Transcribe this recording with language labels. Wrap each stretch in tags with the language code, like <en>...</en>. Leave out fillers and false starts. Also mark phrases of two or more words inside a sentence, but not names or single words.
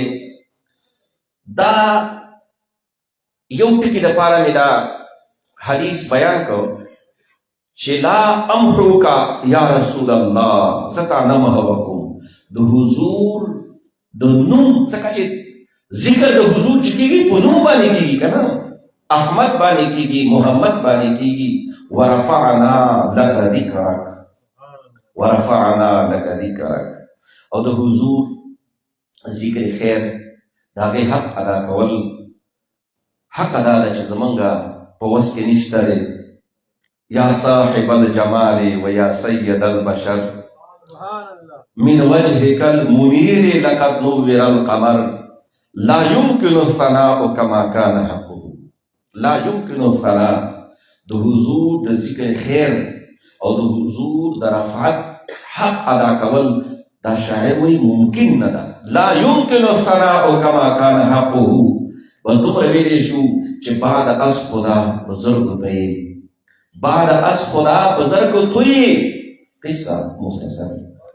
<ps>دا یو ټکي دپاره مې دا حدیث بیان کړ چې</ps> <ar>لا امحوکا یا رسول الله،</ar> <ps>زه تا نه محوه کوم. د حضور د نوم څخه چې ذکر د حضور چې کېږي په نوم باندې کېږي که نه، احمد باندې کېږي، محمد باندې کېږي.</ps> <ar>ورفعنا لك ذکرک، ورفعنا لك ذکرک.</ar> <ps>او د حضور ذکر خیر د هغې حق ادا کول، حق ادا ده چې زمونږ په وس کې نشته دی.</ps> <ar>یا صاحب الجمال و یا سید البشر من وجهك المنیر لقد نور القمر لا يمكن الثناء كما كان حقه. لا يمكن الثناء</ar> <ps>د حضور د ذکر خیر او د حضور د رفعت حق ادا کول، دا شاعر وایي ممکن نه ده.</ps> <ar>لا يمكن الثناء كما كان حقه.</ar> <ps>بس دومره ویلی شو چې</ps> <fa>بعد از خدا بزرگ تویی، بعد از خدا بزرگ تویی.</fa> <hi>किस्सा मुख्तसर</hi>